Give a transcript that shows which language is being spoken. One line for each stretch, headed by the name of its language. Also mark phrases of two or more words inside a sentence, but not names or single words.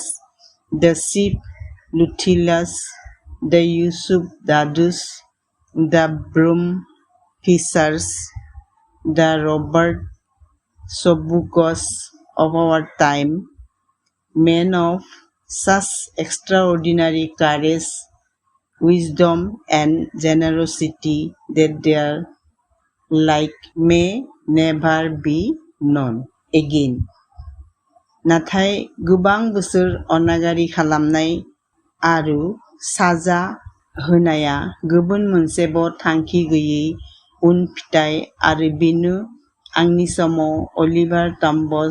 English: the Sip Luthiers, the Yusuf Dadus, the Brum Fishers, the Robert Sobukos of our time, men of such extraordinary courage, wisdom, and generosity that their like may never be known again.
Bodo: नाथाय गोबां बोसोर अनागारि खालामनाय आरो साजा होनाया गुबुन मोनसेबो थांखि गैयै उनफिथाय आरो बेनो आंनि समाव अलिभार टाम्बस,